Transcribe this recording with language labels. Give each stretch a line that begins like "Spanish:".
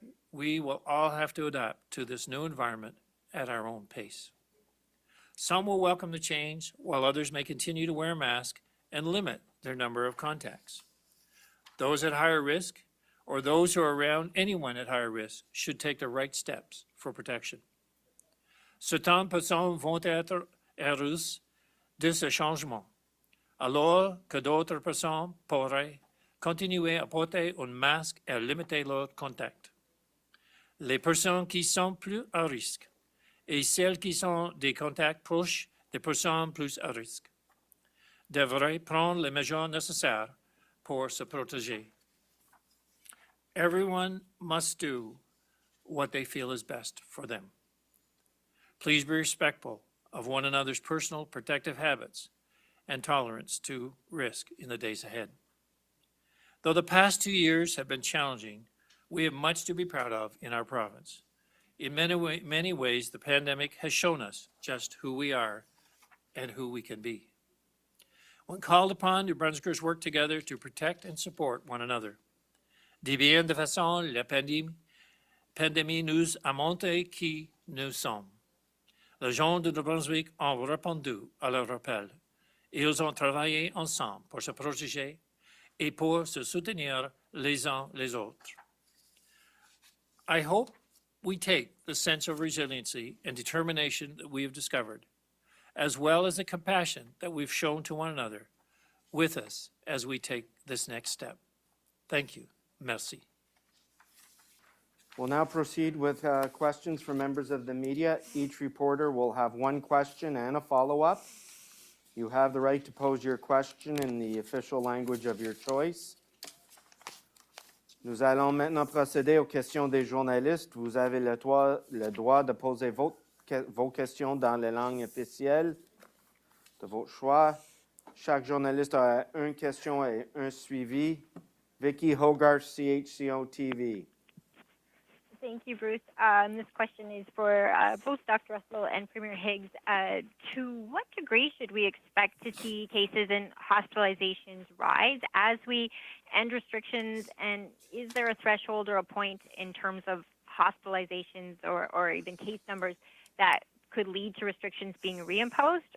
English: We will all have to adapt to this new environment at our own pace. Some will welcome the change, while others may continue to wear a mask and limit their number of contacts. Those at higher risk, or those who are around anyone at higher risk, should take the right steps for protection.
French: Certaines personnes vont être heureuses de ce changement, alors que d'autres personnes pourraient continuer à porter un masque et limiter leurs contacts. Les personnes qui sont plus à risque et celles qui sont des contacts proches des personnes plus à risque devraient prendre les mesures nécessaires pour se protéger.
English: Everyone must do what they feel is best for them. Please be respectful of one another's personal protective habits and tolerance to risk in the days ahead. Though the past 2 years have been challenging, we have much to be proud of in our province. In many ways, the pandemic has shown us just who we are and who we can be. When called upon, New Brunswickers work together to protect and support one another.
French: De bien de façon, la pandémie nous a montré qui nous sommes. Les gens de New Brunswick ont répondu à leur appel. Ils ont travaillé ensemble pour se protéger et pour se soutenir les uns les autres.
English: I hope we take the sense of resiliency and determination that we have discovered, as well as the compassion that we've shown to one another, with us as we take this next step. Thank you.
French: Merci.
English: We'll now proceed with questions from members of the media. Each reporter will have one question and a follow-up. You have the right to pose your question in the official language of your choice.
French: Nous allons maintenant procéder aux questions des journalistes. Vous avez le droit de poser vos questions dans les langues officielles de votre choix. Chaque journaliste a une question et un suivi.
English: Vicky Hogarth, CHCO-TV. Thank you, Bruce. This question is for both Dr. Russell and Premier Higgs. To what degree should we expect to see cases and hospitalizations rise as we end restrictions? And is there a threshold or a point in terms of hospitalizations or even case numbers that could lead to restrictions being reimposed?